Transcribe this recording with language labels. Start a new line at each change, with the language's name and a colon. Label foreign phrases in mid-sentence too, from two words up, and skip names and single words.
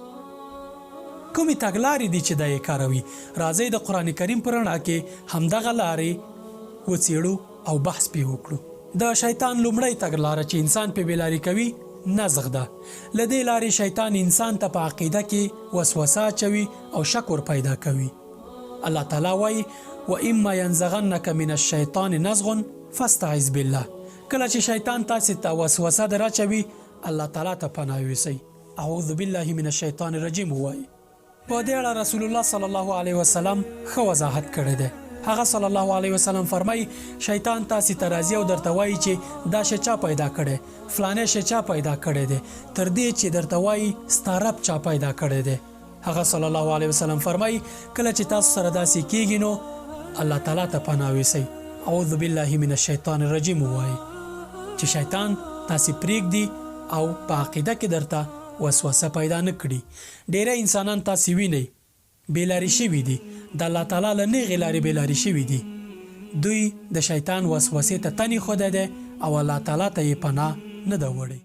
Pashto: کومې تګلارې دي چې دا یې کاروي راځئ د قرآن کریم په رڼا کې همدغه لارې وڅېړو او بحث پرې وکړو د شیطان لومړی تګلاره چې انسان پې بېلارې کوي نزغ ده له دې لارې شیطان انسان ته په عقیده کې وسوسه اچوي او شک ور پیدا کوي الله تعالی وایي
Arabic: وَإِمَّا يَنزَغَنَّكَ مِنَ الشَّيْطَانِ نَزْغٌ فَاسْتَعِذْ بِاللَّهِ
Pashto: کله چې شیطان تاسې ته وسوسه در اچوي الله تعالی ته پناه یوسئ
Arabic: اعوذ بالله من الشیطان الرجیم
Pashto: ووایي په دې اړه رسول الله
Arabic: صلی الله علیه
Pashto: وسلم ښه وضاحت کړی دی هغه
Arabic: صلی الله علیه وسلم
Pashto: فرمایي شیطان تاسې ته راځي او درته وایي چې دا شی چا پیدا کړی فلانی شی چا پیدا کړی دی تر دې چې درته وایي ستا رب چا پیدا کړی دی هغه
Arabic: صلی الله علیه وسلم
Pashto: فرمایي کله چې تاسو سره داسې کیږي نو الله تعالی ته پناه یوسئ
Arabic: اعوذ بالله من الشیطان الرجیم
Pashto: ووایي چې شیطان تاسې پرېږدي او په عقیده کې درته وسوسه پیدا نه کړي ډیری انسانان تاسې وینئ بېلارې شوي دي د الله تعالی له نیغې لارې بېلارې شوي دي دوی د شیطان وسوسې ته تن ایښودی دی او الله تعالی ته یې پناه نه ده وړی